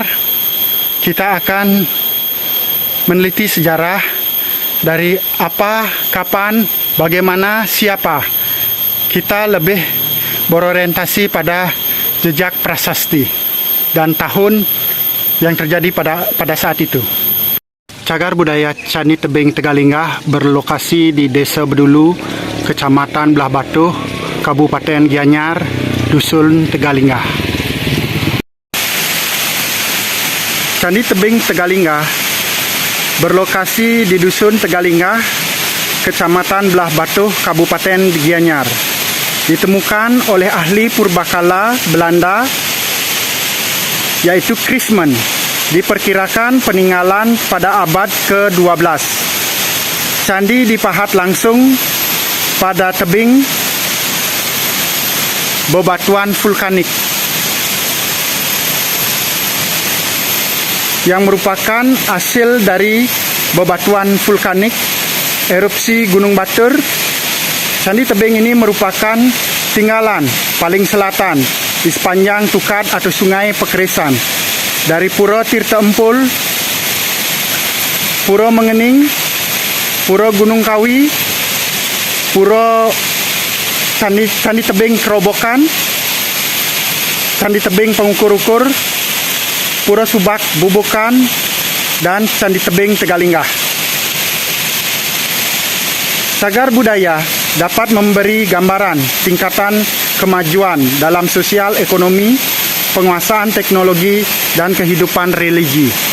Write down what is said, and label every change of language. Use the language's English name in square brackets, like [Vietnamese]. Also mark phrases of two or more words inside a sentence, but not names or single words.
[Indonesian] Kita akan meneliti sejarah dari apa, kapan, bagaimana, siapa. Kita lebih berorientasi pada jejak prasasti dan tahun yang terjadi pada saat itu. Cagar budaya Candi Tebing Tegalingga berlokasi di Desa Bedulu, Kecamatan Belah Batuh, Kabupaten Gianyar, Dusun Tegalingga. Candi Tebing Tegalingga berlokasi di Dusun Tegalingga, Kecamatan Belah Batuh, Kabupaten Gianyar. Ditemukan oleh ahli purbakala Belanda, yaitu Christman. Diperkirakan peninggalan pada abad ke-12. Candi dipahat langsung pada tebing bebatuan vulkanik yang merupakan hasil dari bebatuan vulkanik erupsi Gunung Batur. Candi tebing ini merupakan tinggalan paling selatan di sepanjang Tukad atau Sungai Pekeresan, dari Pura Tirta Empul, Pura Mengening, Pura Gunung Kawi, Pura Candi Tebing Kerobokan, Candi Tebing Pengukur-ukur, Pura Subak Bubukan, dan Candi Tebing Tegalingga. Cagar budaya dapat memberi gambaran tingkatan kemajuan dalam sosial ekonomi, penguasaan teknologi, dan kehidupan religi.